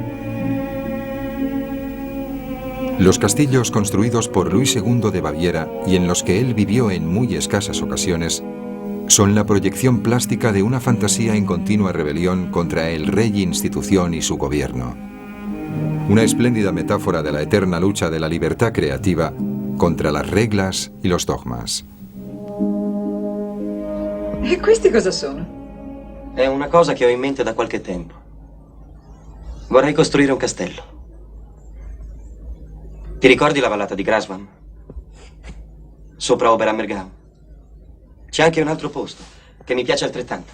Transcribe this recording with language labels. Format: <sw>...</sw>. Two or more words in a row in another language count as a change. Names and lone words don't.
<es>Los castillos construidos por Luis II de Baviera y en los que él vivió en muy escasas ocasiones son la proyección plástica de una fantasía en continua rebelión contra el rey institución y su gobierno. Una espléndida metáfora de la eterna lucha de la libertà creativa contra las reglas y los dogmas.</es> <it>E questi cosa sono? È una cosa che ho in mente da qualche tempo. Vorrei costruire un castello. Ti ricordi la vallata di Grasvam? Sopra Oberammergau. C'è anche un altro posto che mi piace altrettanto.</it>